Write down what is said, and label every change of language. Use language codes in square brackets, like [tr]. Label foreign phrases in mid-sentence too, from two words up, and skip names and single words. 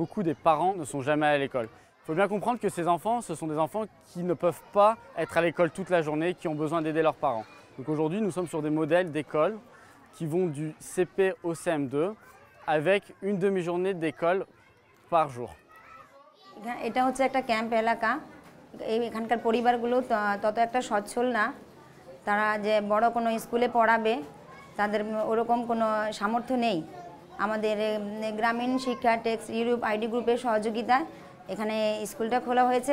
[fr] Beaucoup des parents ne sont jamais à l'école. Il faut bien comprendre que ces enfants, ce sont des enfants qui ne peuvent pas être à l'école toute la journée, qui ont besoin d'aider leurs parents. Donc aujourd'hui, nous sommes sur des modèles d'école qui vont du CP au CM2 avec une demi-journée d'école par jour. [bn] এটা হচ্ছে একটা ক্যাম্প এলাকা। এখানকার পরিবারগুলো তত একটা সচ্ছল না, তারা যে বড় কোনো স্কুলে পড়াবে তাদের ওরকম কোনো সামর্থ্য নেই। আমাদের গ্রামীণ শিক্ষা টেক্স ইউরোপ আইডি গ্রুপের সহযোগিতায় এখানে স্কুলটা খোলা হয়েছে।